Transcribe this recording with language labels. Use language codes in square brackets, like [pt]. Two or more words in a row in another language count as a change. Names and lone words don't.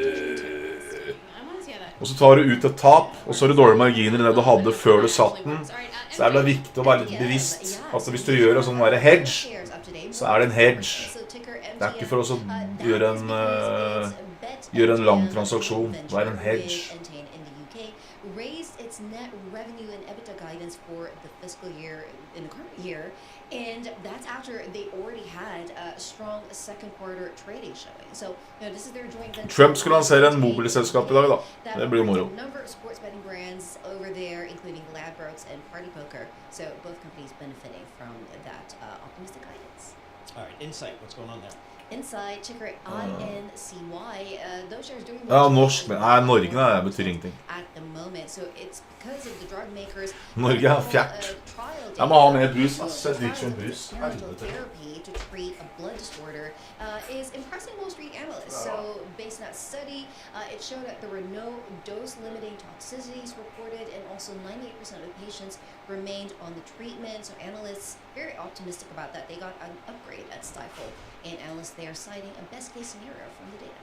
[no] og så tar du ut et tap, og så har du dårlige marginer i det du hadde før du satt den, så er det viktig å være litt bevisst, altså hvis du gjør en sånn hedge, så er det en hedge, det er ikke for oss å gjøre en lang transaksjon, det er en hedge. [en] Raised its net revenue and EBITDA guidance for the fiscal year in the current year, and that's after they already had a strong second quarter trading showing. So, this is their joint venture. [no] Trump skulle lansere en mobilselskap i dag da. Det blir moro. [en] Number of sports betting brands over there, including Ladbrokes and Party Poker. So both companies benefiting from that optimistic guidance. All right, Insight, what's going on there? Inside, ticker INCY, those shares doing [no] Ja, norsk, men Norge det betyr ingenting. [en] at the moment. So it's because of the drug makers. [no] Norge fjert. Jeg må ha mer brus, ass. Jeg drikker som brus. [en] Therapy to treat a blood disorder is impressing Wall Street analysts. So based on that study, it showed that there were no dose-limiting toxicities reported, and also 98% of the patients remained on the treatment. So analysts very optimistic about that. They got an upgrade at Stifel, and analysts there citing a best-case scenario from the data.